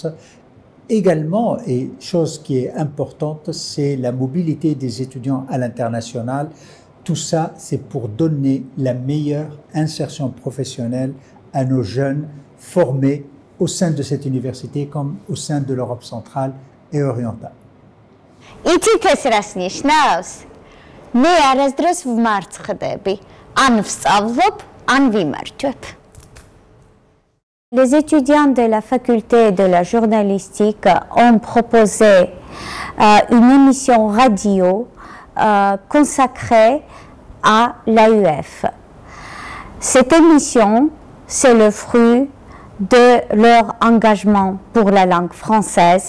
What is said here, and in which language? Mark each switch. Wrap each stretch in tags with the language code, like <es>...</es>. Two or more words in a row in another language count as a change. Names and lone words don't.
<fr>Également, et chose qui est importante, c'est la mobilité des étudiants à l'international. Tout ça, c'est pour donner la meilleure insertion professionnelle à nos jeunes formés au sein de cette université comme au sein de l'Europe centrale et orientale.</fr> <ka>Ითითეს რას ნიშნავს? მე არასდროს ვმარცხდები, ან ვსწავლობ, ან ვიმარჯვებ.</ka> <fr>Les étudiants de la faculté de la journalistique ont proposé une émission radio consacrée à l'AUF. Cette émission, c'est le fruit de leur engagement pour la langue française.</fr>